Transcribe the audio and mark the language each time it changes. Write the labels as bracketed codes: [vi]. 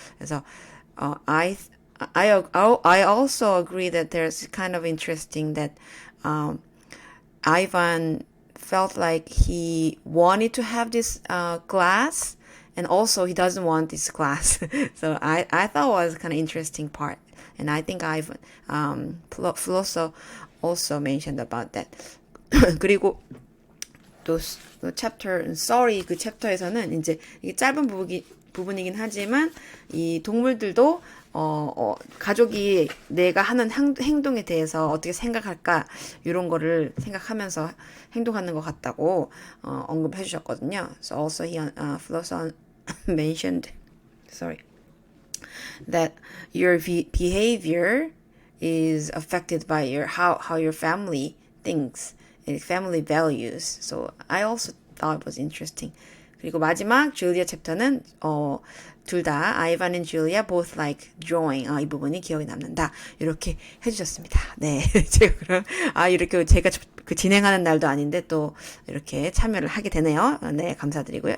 [ko] 그래서 [en] I also agree that there's kind of interesting that Ivan felt like he wanted to have this glass, and also he doesn't want this glass. So I thought it was kind of interesting part. And I think I've Flosso also mentioned about that. [ko] 그리고 또 챕터 [en] sorry [ko] 그 챕터에서는 이제 이게 짧은 부분이긴 하지만 이 동물들도 가족이 내가 하는 행동에 대해서 어떻게 생각할까, 이런 거를 생각하면서 행동하는 것 같다고 언급해 주셨거든요. [en] So also Flosso mentioned that your behavior is affected by how your family thinks and family values. So I also thought it was interesting. [ko] 그리고 마지막 줄리아 챕터는 둘 다 아이반 and 줄리아 [en] both like drawing. [ko] 이 부분이 기억에 남는다. 이렇게 해주셨습니다. 네, 제가 그럼 이렇게 제가 그 진행하는 날도 아닌데 또 이렇게 참여를 하게 되네요. 네, 감사드리고요.